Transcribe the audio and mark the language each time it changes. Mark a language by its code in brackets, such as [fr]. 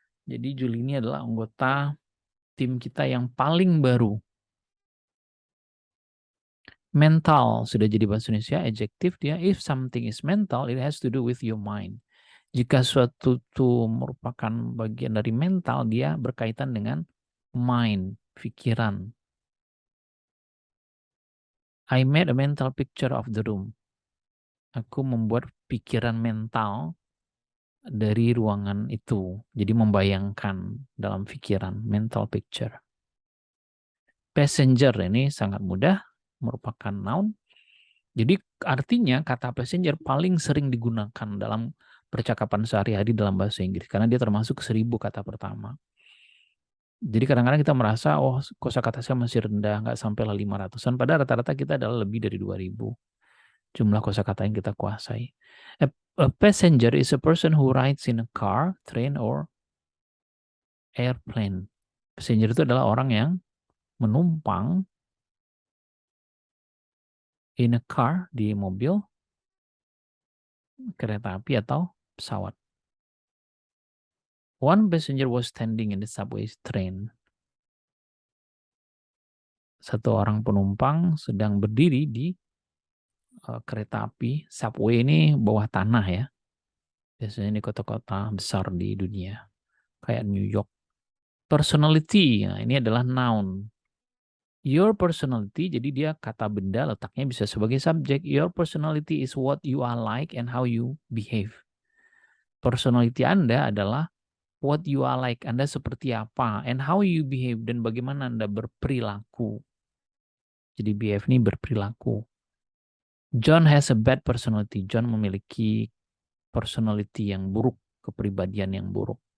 [id] Jadi Julie ini adalah anggota tim kita yang paling baru. Mental sudah jadi bahasa Indonesia, adjektif dia. [en] If something is mental, it has to do with your mind. [id] Jika suatu itu merupakan bagian dari mental, dia berkaitan dengan mind, pikiran. [en] I made a mental picture of the room. [id] Aku membuat pikiran mental dari ruangan itu. Jadi membayangkan dalam pikiran, mental picture. Passenger ini sangat mudah, merupakan noun. Jadi artinya kata passenger paling sering digunakan dalam percakapan sehari-hari dalam bahasa Inggris. Karena dia termasuk 1000 kata pertama. Jadi kadang-kadang kita merasa, oh kosakata saya masih rendah, nggak sampai 500-an. Padahal rata-rata kita adalah lebih dari 2000 jumlah kosakata yang kita kuasai. [en] A passenger is a person who rides in a car, train, or airplane. [id] Passenger itu adalah orang yang menumpang [en] in a car, [id] di mobil, kereta api, atau pesawat. [en] One passenger was standing in the subway train. [id] Satu orang penumpang sedang berdiri di kereta api. Subway ini bawah tanah ya. Biasanya di kota-kota besar di dunia. Kayak New York. Personality, nah ini adalah noun. Your personality, jadi dia kata benda letaknya bisa sebagai subjek. [en] Your personality is what you are like and how you behave. [id] Personality Anda adalah [en] what you are like, [id] Anda seperti apa, [en] and how you behave, [id] dan bagaimana Anda berperilaku. Jadi behave ini berperilaku. [en] John has a bad personality. [id] John memiliki personality yang buruk, kepribadian yang buruk.